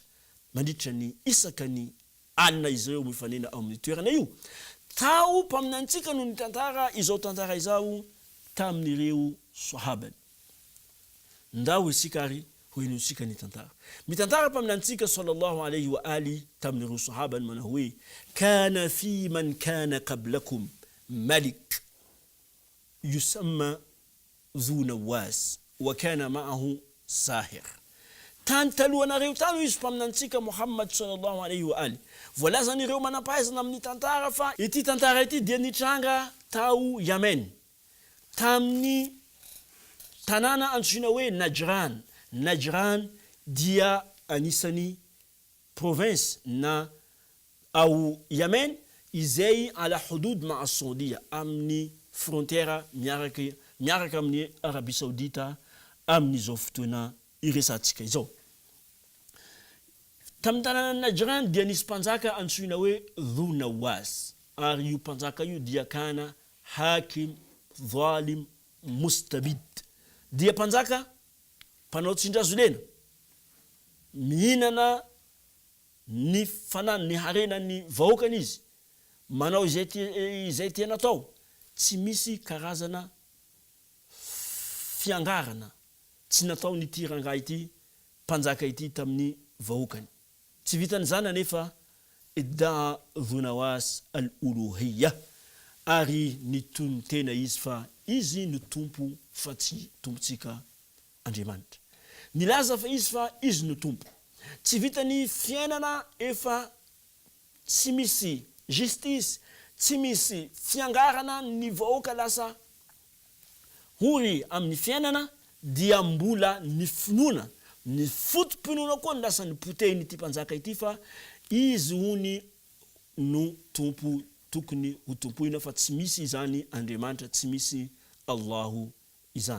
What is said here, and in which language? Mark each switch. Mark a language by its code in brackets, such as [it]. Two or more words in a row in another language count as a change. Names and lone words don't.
[mg] Mandritra ny isaka ny alina izy ireo mifanena ao amin'ny toerana io. Tao mpaminantsika no nitantara izao tantara izao tamin'ireo sahabany. Ndao isika ary hoeno isika ny tantara. Mitantara mpaminantsika [ar] صلى الله عليه وآله [mg] tamin'ireo sahabany mana hoe [ar] كان فيمن كان قبلكم ملك يسمى ذو نواس وكان معه ساحر. [mg] Tany talohanareo tano izy mpaminantsika Muhammad [ar] صلى الله عليه وآله, [mg] voalazan'ireo manampahaizana amin'ny tantara fa ity tantara ity dia nitranga tao Yemen, tamin'ny tanàna antsoina hoe Najran. Najran dia anisany province na ao Yemen izay [ar] على حدود مع السعودية, [mg] amin'ny frontière miaraka amin'ny Arabie Saoudita amin'izao fotoana iresantsika izao. Tamin'ny tanàna Najran dia nisy mpanjaka antsoina hoe Dhu Nawas, ary io mpanjaka io dia [ar] كان حاكم ظالم مستبد, [mg] dia mpanjaka mpanao tsindrazolena, mihinana ny fanany ny harena ny vahoakany izy, manao izay tena atao, tsy misy karazana fiangarana tsy natao n'ity ranga ity mpanjaka ity tamin'ny vahoakany. Tsy vitan'izany anefa [ar] ادعى ذو نواس الألوهية, [mg] ary ny tena izy fa izy ny tompo fa tsy tompontsika Andriamanitra. Nilaza fa izy ny tompo. Tsy vitany fiainana efa tsy misy justice, tsy misy fiangarana ny vahoaka lasa hory amin'ny fiainana, dia mbola ny finoana, ny fotom-pinoana koa ny lasa ny potehiny ity mpanjaka ity fa izy hony no tompo tokony ho tompoina, fa tsy misy izany Andriamanitra, tsy misy Allahu izany.